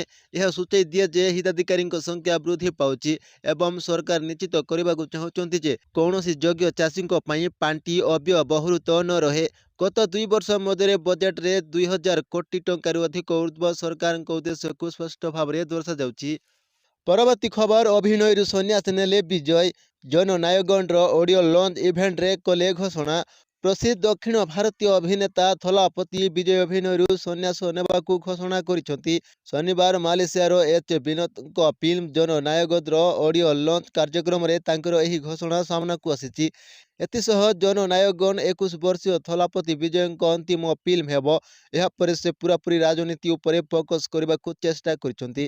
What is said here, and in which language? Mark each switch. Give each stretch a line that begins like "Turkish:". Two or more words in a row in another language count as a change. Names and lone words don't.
Odia: ଏହା ସୂଚାଇ ଦିଏ ଯେ ହିତାଧିକାରୀଙ୍କ ସଂଖ୍ୟା ବୃଦ୍ଧି ପାଉଛି ଏବଂ ସରକାର ନିଶ୍ଚିତ କରିବାକୁ ଚାହୁଁଛନ୍ତି ଯେ କୌଣସି ଯୋଗ୍ୟ ଚାଷୀଙ୍କ ପାଇଁ ପାଣ୍ଠି ଅବ୍ୟବହୃତ ନ ରହେ। ଗତ 2 ବର୍ଷ ମଧ୍ୟରେ ବଜେଟ୍ରେ 2,000 କୋଟି ଟଙ୍କାରୁ ଅଧିକ ଉର୍ଦ୍ଧ୍ୱ ସରକାରଙ୍କ ଉଦ୍ଦେଶ୍ୟକୁ ସ୍ପଷ୍ଟ ଭାବରେ ଦର୍ଶାଯାଉଛି। ପରବର୍ତ୍ତୀ ଖବର ଅଭିନୟରୁ ସନ୍ନ୍ୟାସ ନେଲେ ବିଜୟ। ଜନନାୟକଙ୍କର ଅଡିଓ ଲଞ୍ଚ ଇଭେଣ୍ଟରେ କଲେ ଘୋଷଣା। ପ୍ରସିଦ୍ଧ ଦକ୍ଷିଣ ଭାରତୀୟ ଅଭିନେତା ଥଲାପତି ବିଜୟ अभिनयରୁ ସନ୍ନ୍ୟାସ ନେବାକୁ ଘୋଷଣା କରିଛନ୍ତି। ଶନିବାର ମାଲେସିଆର ଏଚ୍ ବିନୋଦଙ୍କ ଫିଲ୍ମ ଜନନାୟକର ଅଡିଓ ଲଞ୍ଚ କାର୍ଯ୍ୟକ୍ରମରେ ତାଙ୍କର ଏହି ଘୋଷଣା ସାମ୍ନାକୁ ଆସିଛି। ଏଥିସହ ଜନନାୟକନ 21 ବର୍ଷୀୟ ଥଲାପତି ବିଜୟଙ୍କ ଅନ୍ତିମ ଫିଲ୍ମ ହେବ। ଏହାପରେ ସେ ପୂରାପୂରି ରାଜନୀତି ଉପରେ ଫୋକସ୍ କରିବାକୁ ଚେଷ୍ଟା କରିଛନ୍ତି।